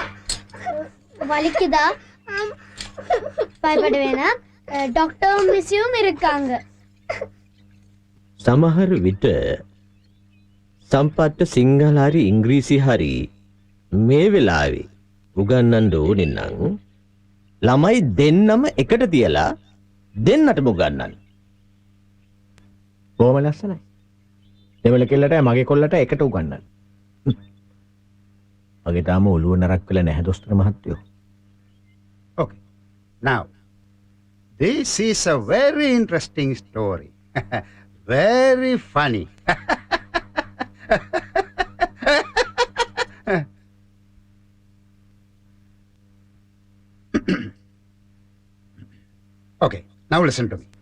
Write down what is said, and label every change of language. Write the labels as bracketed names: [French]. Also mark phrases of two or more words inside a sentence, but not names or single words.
[Tamil] வலிக்குதா? பயப்பட வேணாம், டாக்டர் மிஸ்ஸும் இருக்காங்க. [Sinhala] සමහර විට සම්පත්ට සිංහල හරි ඉංග්‍රීසි හරි මේ වෙලාවේ උගන්නන්න ඕනේ නම් ළමයි දෙන්නම එකට තියලා දෙන්නටම උගන්නන්න. බොහොම ලස්සනයි. දෙමළ කෙල්ලට මගේ කොල්ලට එකට උගන්නන්න. මගේ තාම ඔළුව නරක් වෙලා නැහැ දොස්තර මහත්තයෝ. [English] Okay. Now, this is a very interesting story. Very funny. Okay, now listen to me.